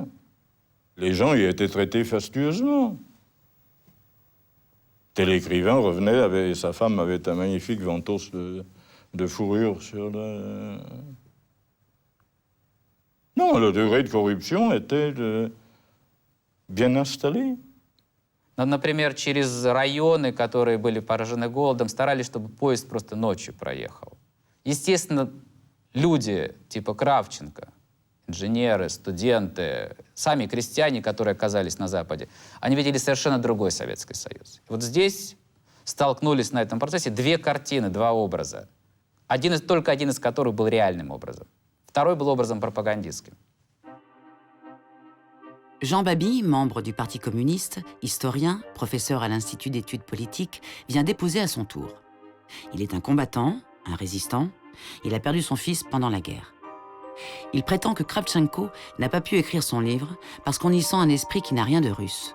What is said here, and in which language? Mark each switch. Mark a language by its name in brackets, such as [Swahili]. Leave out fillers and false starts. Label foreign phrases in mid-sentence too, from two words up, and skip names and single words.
[French] Les gens y étaient traités fastueusement. Tel écrivain revenait, sa femme avait un magnifique ventos de fourrure sur le... Non, le degré de corruption était bien installé. [Russian] Например, через районы, которые были поражены голодом, старались, чтобы поезд просто ночью проехал. Естественно, люди типа Кравченко инженеры, студенты, сами крестьяне, которые оказались на Западе, они видели совершенно другой Советский Союз. Вот здесь столкнулись на этом процессе две картины, два образа. Только один из которых был реальным образом. Второй был образом пропагандистским. [French] Jean Baby, membre du Parti communiste, historien, professeur à l'Institut d'études politiques, vient déposer à son tour. Il est un combattant, un résistant. Il a perdu son fils pendant la guerre. Il prétend que Kravchenko n'a pas pu écrire son livre parce qu'on y sent un esprit qui n'a rien de russe.